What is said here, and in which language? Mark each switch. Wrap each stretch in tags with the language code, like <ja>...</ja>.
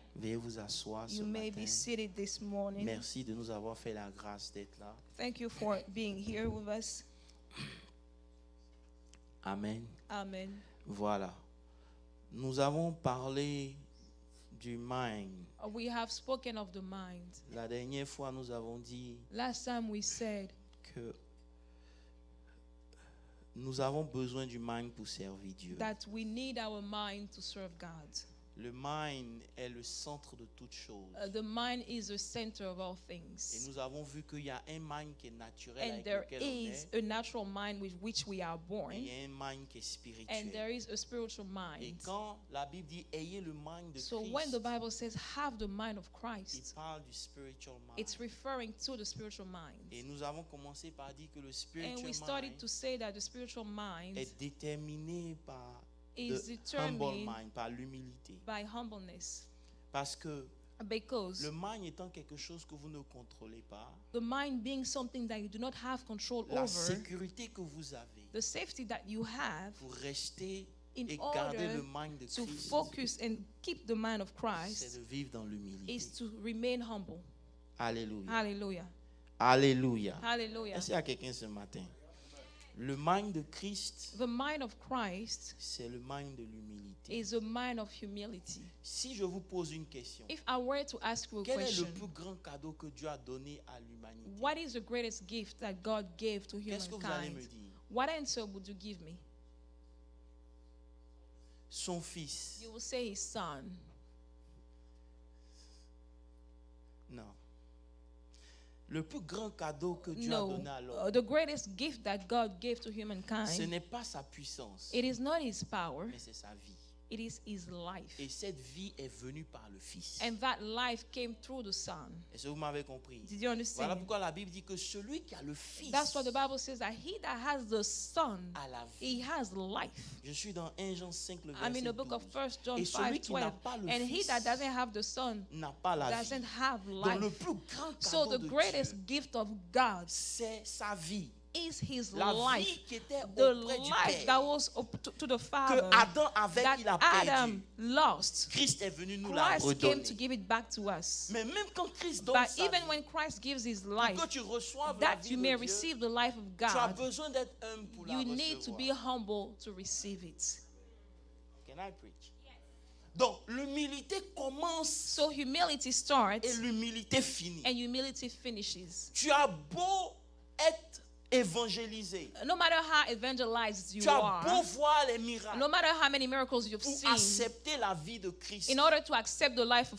<fr>Veuillez vous asseoir ce</fr> <en>You may</en> <fr>matin.</fr> <en>be seated this morning.</en> <fr>Merci de nous avoir fait la grâce d'être là.</fr> <en>Thank you for being here with us.</en> <fr>Amen.</fr> <en>Amen.</en> <fr>Voilà. Nous avons parlé du mind.</fr> <en>We have spoken of the mind.</en> <fr>La dernière fois, nous avons dit</fr> <en>Last time we said</en> <fr>que nous avons besoin du mind pour servir Dieu.</fr> <en>that we need our mind to serve God.</en> <fr>Le mind est le centre de toutes choses.</fr> <en>The mind is the center of all</en> <fr>Et</fr> <en>things.</en> <fr>nous avons vu qu'il y a un mind qui est naturel</fr> <en>And</en> <fr>avec</fr> <en>there</en> <fr>lequel on</fr> <en>is</en> <fr>est.</fr> <en>a natural mind with which we are</en> <fr>Et il</fr> <en>born,</en> <fr>y a un mind qui est</fr> <en>and there</en> <fr>spirituel.</fr> <en>is a spiritual</en> <fr>Et</fr> <en>mind.</en> <fr>quand la Bible dit ayez le mind de</fr> <en>So when the</en> <fr>Christ,</fr> <en>Bible says have the mind of</en> <fr>il</fr> <en>Christ,</en> <fr>parle du spiritual mind.</fr> <en>it's referring to the spiritual</en> <fr>Et</fr> <en>mind.</en> <fr>nous avons commencé par dire que le</fr> <en>And spiritual we started mind to say that the spiritual mind</en> <fr>est déterminé par</fr> <en>is</en> <fr>le humble</fr> <en>determined</en> <fr>mind, par l'humilité.</fr> <en>by humbleness.</en> <fr>Parce que</fr> <en>Because</en> <fr>le mind étant quelque chose que vous ne contrôlez pas,</fr> <en>the mind being something that you do not have control</en> <fr>la</fr> <en>over,</en> <fr>sécurité que vous avez</fr> <en>the safety that you have</en> <fr>pour rester</fr> <en>in</en> <fr>et garder</fr> <en>order</en> <fr>le mind de</fr> <en>to</en> <fr>Christ,</fr> <en>focus and keep the mind of</en> <fr>c'est</fr> <en>Christ</en> <fr>de vivre dans l'humilité.</fr> <en>is to remain humble.</en> <fr>Alléluia.</fr> <en>Hallelujah.</en> <fr>Alléluia.</fr> <en>Hallelujah.</en> <fr>Est-ce qu'il y a quelqu'un ce matin? Le mind de Christ,</fr> <en>The mind of Christ</en> <fr>c'est le mind de l'humilité.</fr> <en>is a mind of humility.</en> <fr>Si je vous pose une question,</fr> <en>If I were to ask you a</en> <fr>quel est le</fr> <en>question,</en> <fr>plus grand cadeau que Dieu a donné à l'humanité?</fr> <en>what is the greatest gift that God gave to</en> <fr>Qu'est-ce que vous allez me</fr> <en>humankind?</en> <fr>dire?</fr> <en>What answer would you give me?</en> <fr>Son fils.</fr> <en>You will say his son.</en> <fr>Non. Le plus grand cadeau que Dieu a</fr> <en>No,</en> <fr>donné à l'homme,</fr> <en>the greatest gift that God gave to</en> <fr>ce</fr> <en>humankind,</en> <fr>n'est pas sa puissance,</fr> <en>it is not his power,</en> <fr>mais c'est sa vie.</fr> <en>it is his life.</en> <fr>Et cette vie est venue par le Fils.</fr> <en>And that life came through the Son.</en> <fr>Est-ce que vous m'avez compris?</fr> <en>Did you</en> <fr>Voilà</fr> <en>understand?</en> <fr>pourquoi la Bible dit que celui qui a le Fils</fr> <en>That's what the Bible says, that he that has the Son,</en> <fr>a la vie.</fr> <en>he has life.</en> <fr>Je suis dans 1 Jean 5, le</fr> <en>I'm in</en> <fr>verset</fr> <en>the book of</en> <fr>12.</fr> <en>1 John</en> <fr>Et celui</fr> <en>5,</en> <fr>qui n'a</fr> <en>12.</en> <fr>pas le</fr> <en>And he</en> <fr>Fils</fr> <en>that doesn't have the Son</en> <fr>n'a pas la vie.</fr> <en>doesn't have</en> <fr>Donc le</fr> <en>life.</en> <fr>plus grand</fr> <en>So</en> <fr>cadeau</fr> <en>the</en> <fr>de</fr> <en>greatest</en> <fr>Dieu,</fr> <en>gift of God</en> <fr>c'est sa vie.</fr> <en>is his</en> <fr>La</fr> <en>life.</en> <fr>vie qui était</fr> <en>The</en> <fr>auprès du</fr> <en>life</en> <fr>Père,</fr> <en>that was up to the</en> <fr>que</fr> <en>Father,</en> <fr>Adam avait,</fr> <en>that</en> <fr>il a</fr> <en>Adam</en> <fr>perdu.</fr> <en>lost.</en> <fr>Christ est venu nous la</fr> <en>Christ came</en> <fr>redonner.</fr> <en>to give it back to us.</en> <fr>Mais même quand Christ donne</fr> <en>But</en> <fr>sa</fr> <en>even</en> <fr>vie,</fr> <en>when Christ gives his</en> <fr>pour</fr> <en>life,</en> <fr>que tu reçoives la</fr> <en>that</en> <fr>vie</fr> <en>you</en> <fr>de</fr> <en>may</en> <fr>Dieu,</fr> <en>receive the life of</en> <fr>tu as</fr> <en>God,</en> <fr>besoin d'être humble pour la</fr> <en>you need to be</en> <fr>recevoir.</fr> <en>humble to receive it. Can I preach?</en> <fr>Donc l'humilité commence</fr> <en>So humility starts</en> <fr>et l'humilité finit.</fr> <en>and humility finishes.</en> <fr>Tu as beau être évangélisé,</fr> <en>No matter how evangelized you</en> <fr>tu as beau</fr> <en>are,</en> <fr>voir les miracles,</fr> <en>no matter how many miracles you've</en> <fr>pour</fr> <en>seen,</en> <fr>accepter la vie de Christ,</fr> <en>in order to accept the life of</en>